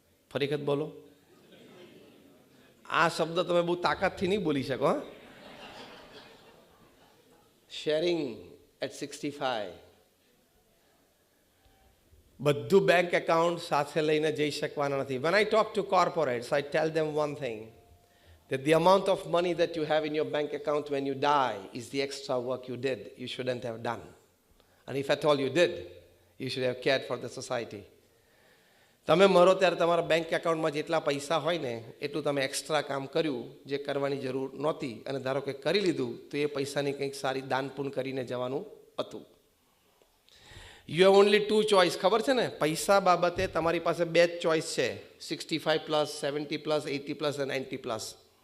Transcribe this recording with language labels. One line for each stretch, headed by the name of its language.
Gujarati: ફરી વખત બોલો. આ શબ્દ તમે બહુ તાકાતથી નહીં બોલી શકો.
English: Sharing at 65.
Gujarati: બધું બેંક એકાઉન્ટ સાથે લઈને જઈ શકવાના નથી.
English: When I talk to corporates, I tell them one thing, that the amount of money that you have in your bank account when you die is the extra work you did, you shouldn't have done. And if at all you did, you should have cared for the society.
Gujarati: તમે મરો ત્યારે તમારા bank એકાઉન્ટમાં જેટલા પૈસા હોય ને એટલું તમે એક્સ્ટ્રા કામ કર્યું જે કરવાની જરૂર નહોતી, અને ધારો કે કરી લીધું તો એ પૈસાની કંઈક સારી દાન પુણ્ય કરીને જવાનું હતું.
English: You have only 2 choice.
Gujarati: ખબર છે ને, પૈસા બાબતે તમારી પાસે 2 જ ચોઇસ છે, 65+, 70+, 80+ અને 90+.